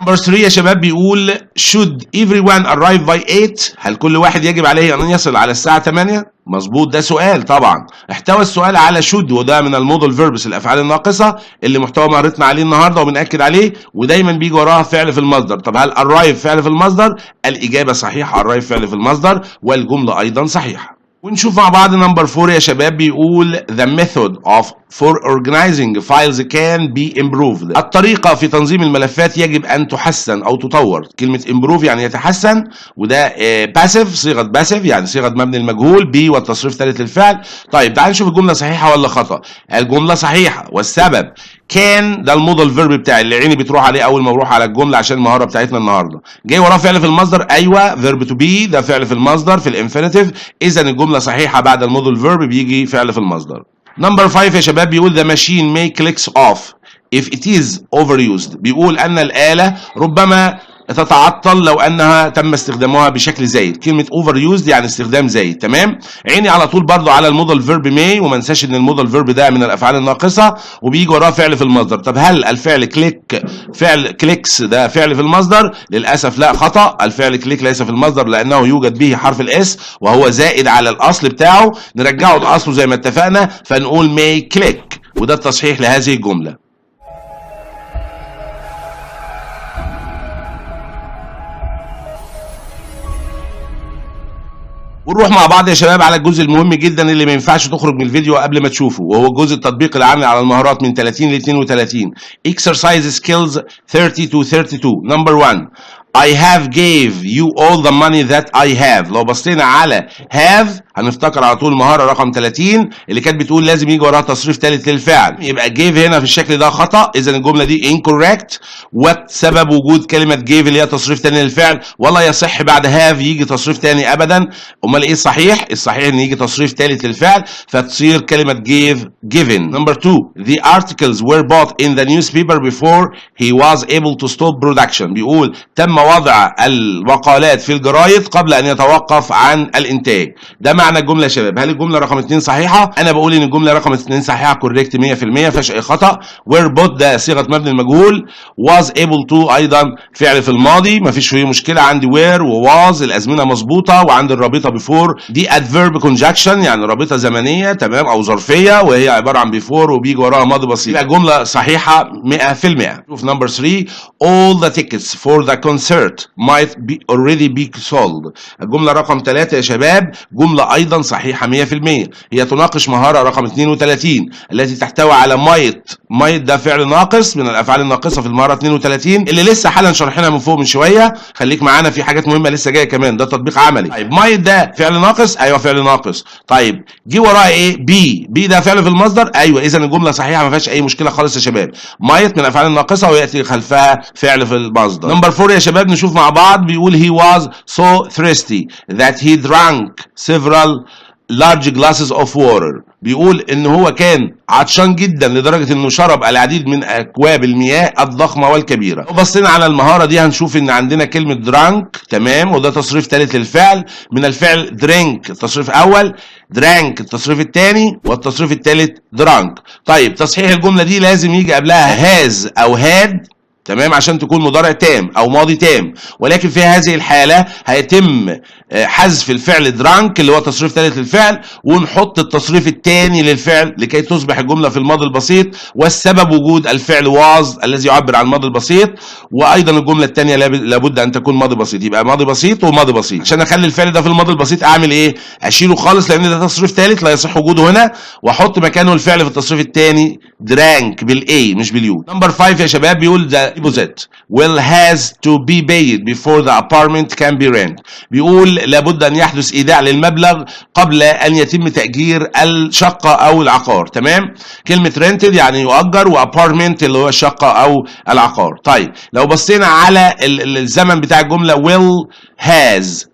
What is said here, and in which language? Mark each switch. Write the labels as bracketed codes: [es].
[ar] نمبر 3 يا شباب بيقول [en] should everyone arrive by 8؟ [ar] هل كل واحد يجب عليه ان يصل على الساعه 8؟ مظبوط، ده سؤال طبعا. احتوى السؤال على should وده من المودل فيربس الافعال الناقصه اللي محتوى مهارتنا عليه النهارده وبنأكد عليه، ودايما بيجي وراها فعل في المصدر. طب هل arrive فعل في المصدر؟ الاجابه صحيحه، arrive فعل في المصدر والجمله ايضا صحيحه. ونشوف مع بعض نمبر 4 يا شباب بيقول [en] the method of for organizing files can be improved. [ar] الطريقة في تنظيم الملفات يجب أن تحسن أو تطور. كلمة improve يعني يتحسن، وده passive صيغة passive يعني صيغة مبني المجهول be والتصريف ثالث الفعل. طيب تعال نشوف الجملة صحيحة ولا خطأ. الجملة صحيحة والسبب كان ده المودل فيرب بتاعي اللي عيني بتروح عليه أول ما بروح على الجملة عشان المهارة بتاعتنا النهاردة. جاي وراه فعل في المصدر، أيوه verb to be ده فعل في المصدر في الانفينيتيف، إذا الجملة صحيحة بعد المودل فيرب بيجي فعل في المصدر. نمبر 5 يا شباب بيقول [en] the machine may clicks off if it is overused. [ar] بيقول أن الآلة ربما تتعطل لو انها تم استخدامها بشكل زايد. كلمه اوفر يوزد يعني استخدام زايد. تمام، عيني على طول برضو على المودل فيرب ماي، وما انساش ان المودل فيرب ده من الافعال الناقصه وبيجي وراه فعل في المصدر. طب هل الفعل كليك فعل كليكس ده فعل في المصدر؟ للاسف لا، خطا. الفعل كليك ليس في المصدر لانه يوجد به حرف الاس وهو زائد على الاصل بتاعه، نرجعه لاصله زي ما اتفقنا فنقول ماي كليك، وده التصحيح لهذه الجمله. ونروح مع بعض يا شباب على الجزء المهم جدا اللي ما ينفعش تخرج من الفيديو قبل ما تشوفه، وهو الجزء التطبيقي العملي على المهارات من 30 ل 32. [en] Exercise skills 30 to 32. Number 1. I have gave you all the money that I have. [ar] لو بصينا على have هنفتكر على طول المهارة رقم 30 اللي كانت بتقول لازم يجي وراها تصريف ثالث للفعل، يبقى gave هنا في الشكل ده خطأ، إذا الجملة دي incorrect. وسبب وجود كلمة gave اللي هي تصريف ثاني للفعل، ولا يصح بعد have يجي تصريف ثاني أبدا. أمال إيه الصحيح؟ الصحيح إن يجي تصريف ثالث للفعل فتصير كلمة gave given. [en] Number 2. The articles were bought in the newspaper before he was able to stop production. [ar] بيقول تم وضع المقالات في الجرايد قبل ان يتوقف عن الانتاج. ده معنى الجمله يا شباب. هل الجمله رقم 2 صحيحه؟ انا بقول ان الجمله رقم 2 صحيحه كوريكت 100%، ما فيهاش اي خطا. were bought ده صيغه مبني المجهول، was able to ايضا فعل في الماضي ما فيش فيه مشكله، عندي were وwas الازمنه مظبوطه، وعندي الرابطه before دي adverb conjunction يعني رابطه زمنيه تمام او ظرفيه، وهي عباره عن before وبيجي وراها ماضي بسيط. يبقى الجمله صحيحه 100%. شوف نمبر 3. [en] all the tickets for the concert might be already be sold. [ar] الجملة رقم 3 يا شباب جملة أيضا صحيحة 100%، هي تناقش مهارة رقم 32 التي تحتوي على might ده فعل ناقص من الأفعال الناقصة في المهارة 32 اللي لسه حالا شرحناها من فوق من شوية. خليك معانا في حاجات مهمة لسه جاية كمان، ده تطبيق عملي. طيب might ده فعل ناقص؟ أيوه فعل ناقص. طيب جه وراها إيه؟ be ده فعل في المصدر؟ أيوه، إذا الجملة صحيحة ما فيهاش أي مشكلة خالص يا شباب. might من الأفعال الناقصة ويأتي خلفها فعل في المصدر. نمبر 4 يا شباب نشوف مع بعض. بيقول [en] he was so thirsty that he drank several large glasses of water. [ar] بيقول ان هو كان عطشان جدا لدرجه انه شرب العديد من اكواب المياه الضخمه والكبيره. لو بصينا على المهاره دي هنشوف ان عندنا كلمه drank تمام، وده تصريف ثالث للفعل من الفعل drink التصريف اول، drank التصريف الثاني، والتصريف الثالث drunk. طيب تصحيح الجمله دي لازم يجي قبلها has او had تمام عشان تكون مضارع تام او ماضي تام، ولكن في هذه الحاله هيتم حذف الفعل درانك اللي هو تصريف ثالث للفعل ونحط التصريف الثاني للفعل لكي تصبح الجمله في الماضي البسيط، والسبب وجود الفعل was الذي يعبر عن الماضي البسيط، وايضا الجمله الثانيه لابد ان تكون ماضي بسيط، يبقى ماضي بسيط وماضي بسيط. عشان اخلي الفعل ده في الماضي البسيط اعمل ايه؟ اشيله خالص لان ده تصريف ثالث لا يصح وجوده هنا، واحط مكانه الفعل في التصريف الثاني درانك بالاي مش باليو. نمبر 5 يا شباب بيقول [en] the deposit will has to be paid before the apartment can be rent. [ar] بيقول لابد ان يحدث ايداع للمبلغ قبل ان يتم تاجير الشقه او العقار. تمام، كلمه rented يعني يؤجر، وابارتمنت اللي هو الشقه او العقار. طيب لو بصينا على الزمن بتاع الجمله will [en] has.